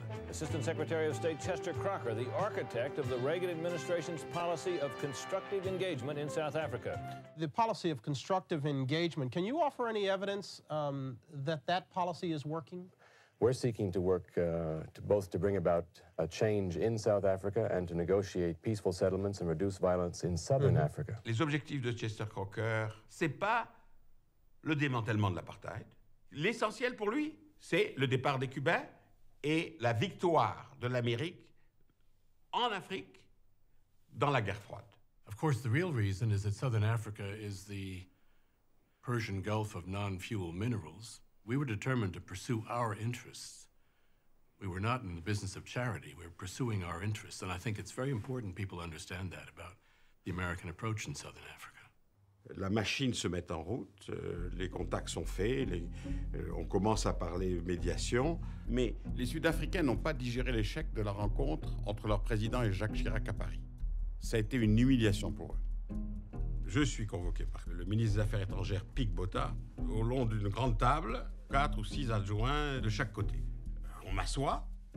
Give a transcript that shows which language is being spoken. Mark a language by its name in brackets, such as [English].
[English] Assistant Secretary of State Chester Crocker, the architect of the Reagan administration's policy of constructive engagement in South Africa. The policy of constructive engagement, can you offer any evidence that policy is working? We're seeking to work both to bring about a change in South Africa and to negotiate peaceful settlements and reduce violence in southern Africa. [French] Les objectifs de Chester Crocker, c'est pas le démantèlement de l'apartheid. L'essentiel pour lui, c'est le départ des Cubains et la victoire de l'Amérique en Afrique dans la guerre froide. [English] Of course, the real reason is that Southern Africa is the Persian Gulf of non-fuel minerals. We were determined to pursue our interests. We were not in the business of charity. We were pursuing our interests. And I think it's very important people understand that about the American approach in Southern Africa. [French] La machine se met en route, les contacts sont faits, on commence à parler médiation, mais les Sud-Africains n'ont pas digéré l'échec de la rencontre entre leur président et Jacques Chirac à Paris. Ça a été une humiliation pour eux. Je suis convoqué par le ministre des Affaires étrangères, Pik Botha, au long d'une grande table, 4 ou 6 adjoints de chaque côté. On m'assoit,